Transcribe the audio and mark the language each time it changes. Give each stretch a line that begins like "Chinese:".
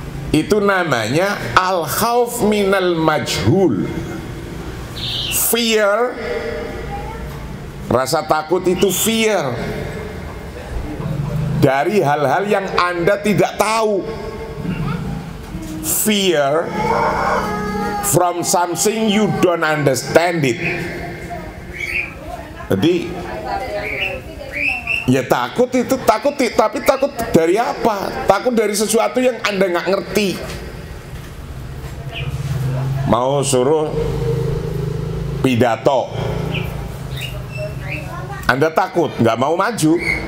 Indonesian: Itu namanya
Arabic: al-khawf minal majhul.
Indonesian: Fear, rasa takut itu fear dari hal-hal yang Anda tidak tahu.
English: Fear from something you don't understand it.
Indonesian: Jadi ya takut itu takut, tapi takut dari apa? Takut dari sesuatu yang Anda nggak ngerti. Mau suruh pidato, Anda takut, nggak mau maju.